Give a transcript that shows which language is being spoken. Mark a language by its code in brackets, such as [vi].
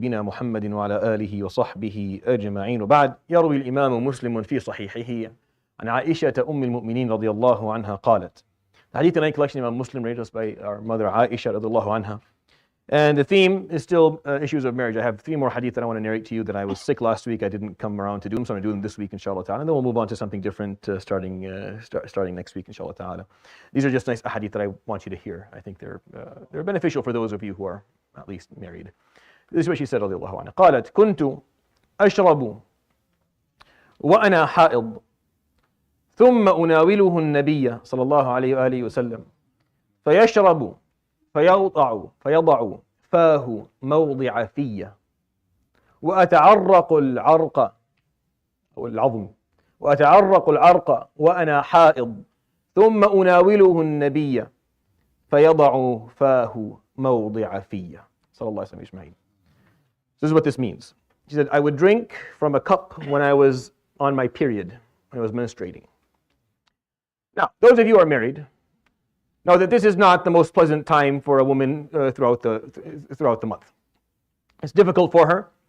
[ar] بنا محمد وعلى آله وصحبه أجمعين وبعد. يروي الإمام مسلم في صحيحه عن عائشة أم المؤمنين رضي الله عنها قالت. [en] The hadith tonight collection Imam Muslim raised us by our mother Aisha [ar] رضي الله عنها. [en] And the theme is still issues of marriage. I have 3 more hadith that I want to narrate to you that I was sick last week. I didn't come around to do them, so I'm going to do them this week inshallah ta'ala. And then we'll move on to something different starting next week inshallah ta'ala. These are just nice hadith that I want you to hear. I think they're beneficial for those of you who are at least married. This is what she said [ar] رضي الله عنها. قالت كنت أشرب وأنا حائض ثم أناوله النبي صلى الله عليه وآله وسلم فيشرب فيضع فاه موضع فيه وأتعرق العرق أو العظم وأتعرق العرق وأنا حائض ثم أناوله النبي فيضع فاه موضع فيه صلى الله عليه وسلم. [en] This is what this means. She said, I would drink from a cup when I was on my period, when I was menstruating. Now, those of you who are married know that this is not the most pleasant time for a woman throughout the month. It's difficult for her.